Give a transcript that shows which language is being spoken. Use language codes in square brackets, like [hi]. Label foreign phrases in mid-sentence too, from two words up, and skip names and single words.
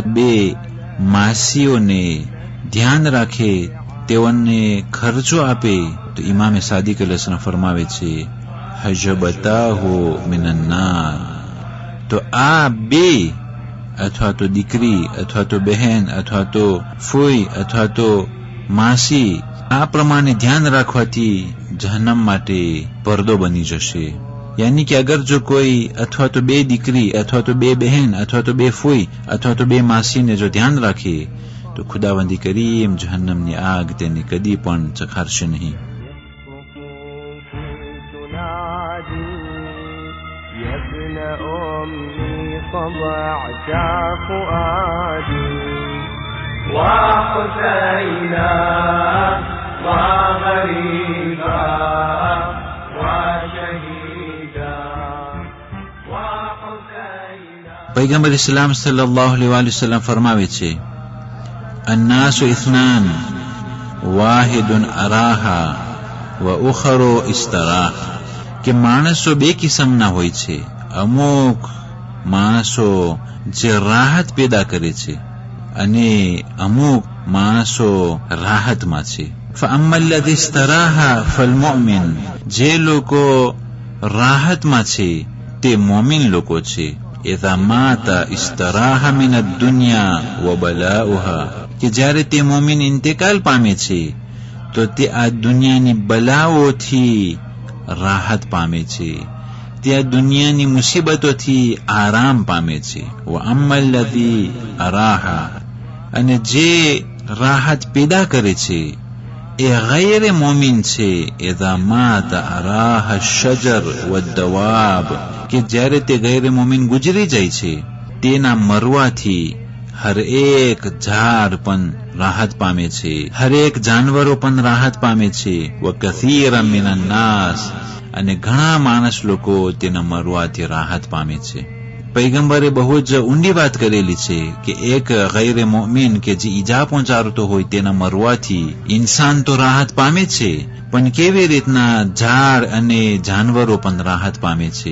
[gu] બે માસીઓને ધ્યાન રાખે, તેઓને ખર્ચો આપે, તો ઇમામ સાદિક અલૈહિસ્સલામ ફરમાવે છે, [ar] حجبتاه من النار, [gu] તો આ બે અથવા તો દીકરી અથવા તો બહેન અથવા તો ફૂઈ અથવા તો માસી, આ પ્રમાણે ધ્યાન રાખવાથી જહન્નમ માટે પડદો બની જશે. યાની કે અગર જો કોઈ અથવા તો બે દીકરી અથવા તો બે બહેન અથવા તો બે ફૂઈ અથવા તો બે માસીને જો ધ્યાન રાખે, તો ખુદાવંદી કરીમ જહન્નમની આગ તેને કદી પણ ચખાડશે નહીં. [ar] صبعت فؤادي وحسينا وغريبا وشهيدا. [gu] પૈગંબર ઇસ્લામ સલ્લલ્લાહુ અલૈહિ વસલ્લમ ફરમાવે છે, [ar] الناس اثنان واحد أراح وآخر استراح, [gu] કે માણસો બે કિસ્મના હોય છે, અમુક માણસો જે રાહત પેદા કરે છે અને અમુક માણસો રાહતમાં છે. [ar] فَأَمَّا الَّذِي اسْتَرَاحَ فَالْمُؤْمِنُ [gu] જે લોકો રાહતમાં છે તે મોમિન લોકો છે. [ar] إِذَا مَاتَ اسْتَرَاحَ مِنَ الدُّنْيَا وَبَلَاؤُهَا [gu] કે જ્યારે તે મોમિન ઇન્તેકાલ પામે છે તો તે આ દુનિયાની બલાઓથી રાહત પામે છે, તે આ દુનિયાની મુસીબતોથી આરામ પામે છે. [ar] وَأَمَّا الَّذِي أَرَاحَ [gu] અને જે રાહત પેદા કરે છે એ ગૈર મોમિન છે. [ar] إِذَا مَاتَ أَرَاحَ الشَّجَرُ وَالدَّوَابُ [gu] કે જ્યારે તે ગૈર મોમિન ગુજરી જાય છે તેના મરવાથી હર એક ઝાડ પણ રાહત પામે છે, હર એક જાનવરો પણ રાહત પામે છે. [ar] وَكَثِيرًا مِنَ النَّاسِ [gu] અને ઘણા માણસ લોકો તેના મરવાથી રાહત પામે છે. પૈગંબરે બહુ જ ઊંડી વાત કરેલી છે કે એક ગૈર મોમિન કે જે ઈજા પહોંચાડતો હોય તેના મરવાથી ઇન્સાન તો રાહત પામે છે, પણ કેવી રીતના ઝાડ અને જાનવરો પણ રાહત પામે છે.